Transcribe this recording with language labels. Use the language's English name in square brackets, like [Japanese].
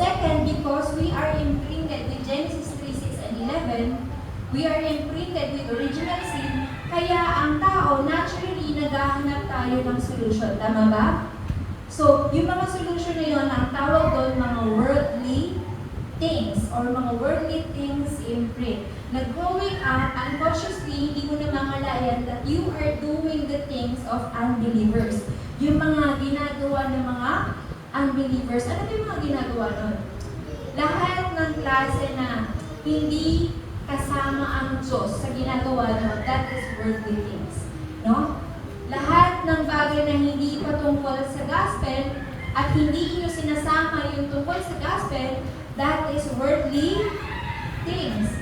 [English] Second, because we are imprinted with Genesis 3, 6, and 11, we are imprinted with original sin, [Filipino] kaya ang tao, [English] naturally, [Filipino] naghahanap tayo ng [English] solution. [Filipino] Tama ba? So, yung mga solution na yun, ang tawag doon mga worldly things or mga worldly things imprint. [English] Growing up, unconsciously, [Filipino] hindi mo na mamalayan [English] that you are doing the things of unbelievers. [Filipino] Yung mga ginagawa ng mga unbelievers, ano ba yung mga ginagawa nun? Lahat ng klase na hindi kasama ang Diyos sa ginagawa nun, [English] that is worldly things. [Filipino] No? Lahat ng bagay na hindi patungkol sa gospel at hindi nyo sinasama yung tungkol sa gospel, [English] that is worldly things.